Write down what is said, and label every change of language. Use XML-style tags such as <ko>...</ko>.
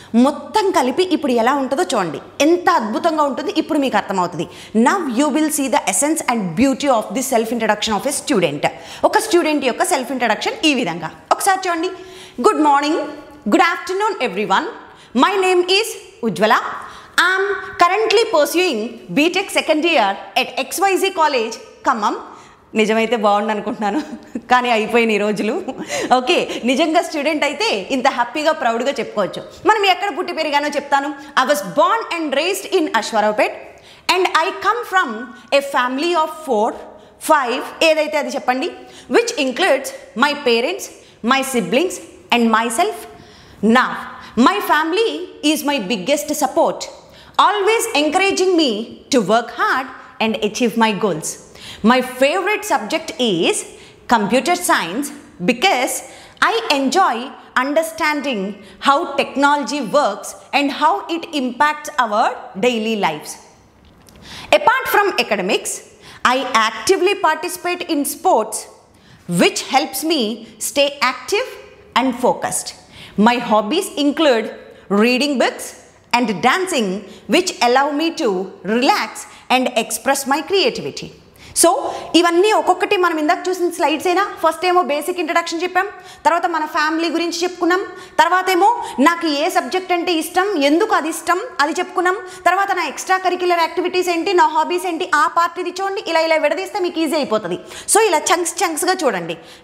<te>మొత్తం కలిపి ఇప్పుడు ఎలా ఉంటుందో చూడండి, ఎంత అద్భుతంగా ఉంటుంది ఇప్పుడు మీకు అర్థమవుతుంది.</te> <en>Now you will see the essence and beauty of the self introduction of a student.</en> <te>ఒక స్టూడెంట్ యొక్క సెల్ఫ్ ఇంట్రడక్షన్ ఈ విధంగా ఒకసారి చూడండి.</te> <en>Good morning, good afternoon everyone. My name is Ujjwala. I am currently pursuing BTech second year at XYZ College, Khammam.</en> <te>నిజమైతే బాగుండు అనుకుంటున్నాను, కానీ అయిపోయిన ఈ రోజులు. ఓకే, నిజంగా స్టూడెంట్ అయితే ఇంత హ్యాపీగా ప్రౌడ్గా చెప్పుకోవచ్చు. మనం ఎక్కడ పుట్టి పెరిగానో చెప్తాను.</te> <en>I was born and raised in Ashwaraopet and I come from a family of 4-5</en> <te>ఏదైతే అది చెప్పండి,</te> <en>Which includes my parents, my siblings and my self. నా my family is my biggest support, always encouraging me to work hard and achieve my goals. My favorite subject is computer science because I enjoy understanding how technology works and how it impacts our daily lives. Apart from academics, I actively participate in sports, which helps me stay active and focused. My hobbies include reading books and dancing, which allow me to relax and express my creativity.</en> <te>So ఇవన్నీ ఒక్కొక్కటి మనం ఇందాక చూసిన slides అయినా. First ఏమో basic introduction చెప్పాం, తర్వాత మన ఫ్యామిలీ గురించి చెప్పుకున్నాం, తర్వాత ఏమో నాకు ఏ సబ్జెక్ట్ అంటే ఇష్టం, ఎందుకు అది ఇష్టం అది చెప్పుకున్నాం, తర్వాత నా ఎక్స్ట్రా కరిక్యులర్ యాక్టివిటీస్ ఏంటి, నా హాబీస్ ఏంటి, ఆ పార్ట్ ఇది చూడండి. ఇలా విడదీస్తే మీకు ఈజీ అయిపోతుంది. సో ఇలా చంక్స్గా చూడండి.</te>